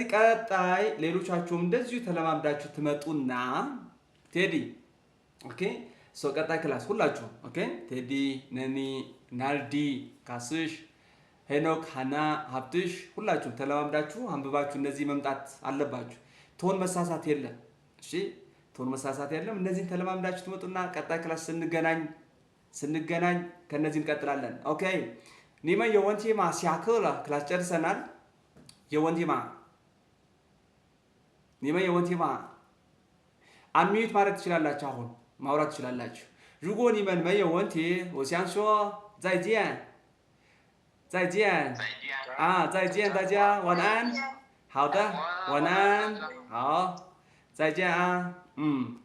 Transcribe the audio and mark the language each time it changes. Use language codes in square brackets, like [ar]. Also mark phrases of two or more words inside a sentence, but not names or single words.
[am] ቀጣይ ሌሎቻችሁም እንደዚሁ ተለማምዳችሁ ትመጡና ቴዲ [en] okay so [am] ቀጣይ ክላስ ሁላችሁ ኦኬ ቴዲ፣ ነኒ፣ ናልዲ፣ ካስሽ፣ ሄኖክ፣ ሃና፣ ሀብትሽ ሁላችሁ ተለማምዳችሁ አንብባችሁ እነዚህ መምጣት አለባችሁ። ቶን መሳሳት የለም። እሺ ቶን መሳሳት የለም። እነዚህን ተለማምዳችሁ ትመጡና ቀጣይ ክላስ ስንገናኝ ከነዚህ እንቀጥላለን። ኦኬ [zh] 你们有问题吗 下课了 [am] ክላስ ጨርሰናል። የወንቲማ [zh] 你们有问题吗 [am] አንሚዩት ማለት ትችላላችሁ። አሁን ማውራት ትችላላችሁ። [zh] 如果你们没有问题，我想说再见，再见啊，再见大家，晚安。好的，晚安，好，再见啊，